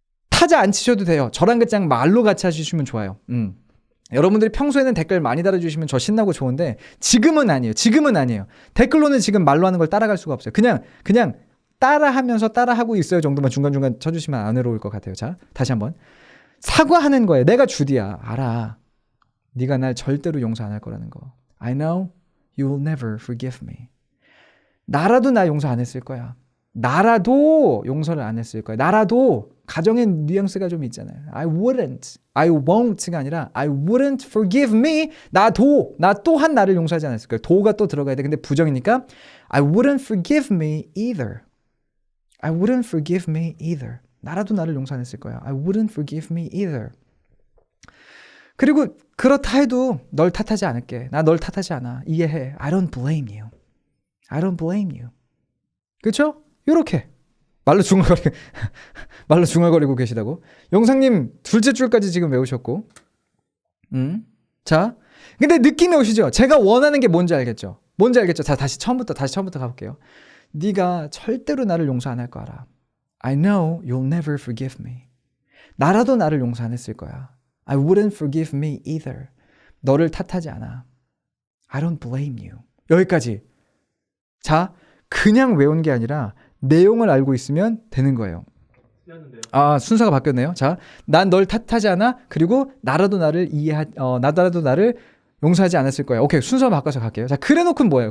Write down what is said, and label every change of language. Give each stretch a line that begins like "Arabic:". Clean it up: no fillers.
Korean: 타자 안 치셔도 돼요. 저랑 그냥 말로 같이 하시면 좋아요. 여러분들이 평소에는 댓글 많이 달아주시면 저 신나고 좋은데 지금은 아니에요. 댓글로는 지금 말로 하는 걸 따라갈 수가 없어요. 그냥 따라하면서 따라하고 있어요 정도만 중간중간 쳐주시면 안 외로울 것 같아요. 자, 다시 한번. 사과하는 거예요. 내가 주디야. 알아. 네가 날 절대로 용서 안 할 거라는 거.
English: I know you will never forgive me.
Korean: 나라도 나 용서 안 했을 거야. 나라도 용서를 안 했을 거야. 나라도 가정의 뉘앙스가 좀 있잖아요.
English: I wouldn't, I won't가
Korean: 아니라
English: I wouldn't forgive me.
Korean: 나 또한 나를 용서하지 않았을 거야. 도가 또 들어가야 돼. 근데 부정이니까
English: I wouldn't forgive me either. I wouldn't forgive me either.
Korean: 나라도 나를 용서 안 했을 거야.
English: I wouldn't forgive me either.
Korean: 그리고 그렇다 해도 널 탓하지 않을게. 나 널 탓하지 않아. 이해해.
English: I don't blame you. I don't blame you.
Korean: 그렇죠? 요렇게 말로 중얼거리고 계시다고. 영상님 둘째 줄까지 지금 외우셨고. 자, 근데 느낌이 오시죠? 제가 원하는 게 뭔지 알겠죠? 자, 다시 처음부터 가볼게요. 네가 절대로 나를 용서 안 할 거 알아.
English: I know you'll never forgive me.
Korean: 나라도 나를 용서 안 했을 거야.
English: I wouldn't forgive me either.
Korean: 너를 탓하지 않아.
English: I don't blame you.
Korean: 여기까지. 자, 그냥 외운 게 아니라 내용을 알고 있으면 되는 거예요. 아, 순서가 바뀌었네요. 자, 난 널 탓하지 않아. 그리고 나라도 나를 나라도 나를 용서하지 않았을 거야. 오케이, 순서 바꿔서 갈게요. 자, 그래놓고는 뭐예요?